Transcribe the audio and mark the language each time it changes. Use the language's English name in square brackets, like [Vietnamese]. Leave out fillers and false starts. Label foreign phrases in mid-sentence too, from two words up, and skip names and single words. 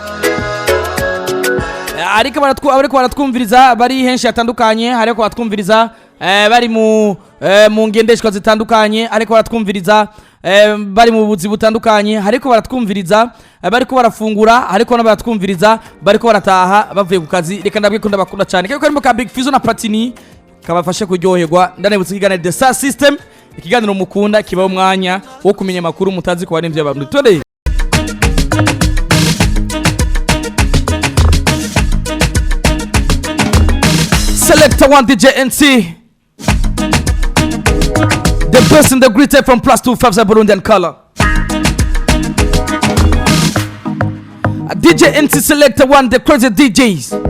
[Rundi] Ariko baratwumviriza bari henshi hatandukanye, hariko batwumviriza bari mu ngendeshwa zitandukanye, ariko baratwumviriza bari mu buzi butandukanye, hariko baratwumviriza bariko barafungura, hariko n'abatwumviriza bariko barataha bavuye ku kazi. Reka ndabwe ko ndabakunda cyane, kiko karimo ka Big Fizzo na Platini kabafashe kuryoherwa. Ndanebutse kigana The Star System ikiganiro mukunda kibaho umwanya wo kumenya amakuru mutazi ko baremvye abantu tore Selector one DJ NC, [English] the best in the greatest from +257 Burundian color. DJ NC Selector one, the crazy DJs.